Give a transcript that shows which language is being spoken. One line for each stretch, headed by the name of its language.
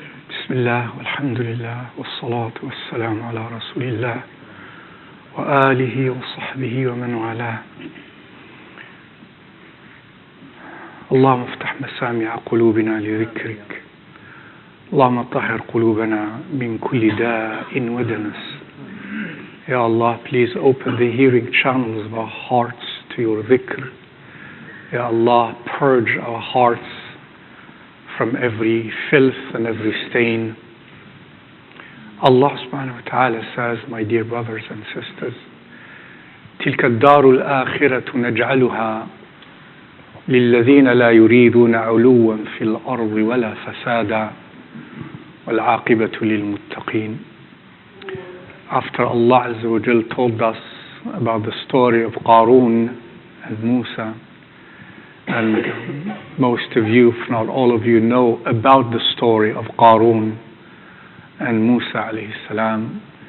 Arabic: بسم الله والحمد لله والصلاة والسلام على رسول الله وآله وصحبه ومن والاه. اللهم افتح مسامع قلوبنا لذكرك. اللهم طهر قلوبنا من كل داء ودنس.
English: Ya Allah, please open the hearing channels of our hearts to your dhikr. Ya Allah, purge our hearts from every filth and every stain.
Arabic: Allah subhanahu wa ta'ala
English: says, my dear brothers and sisters,
Arabic: تلك الدار الآخرة نجعلها للذين لا يريدون علوا في الأرض ولا فسادا والعاقبة للمتقين.
English: After Allah Azza wa Jal told us about the story of Qarun and Musa, and most of you, if not all of you, know about the story of Qarun and Musa alayhi salam.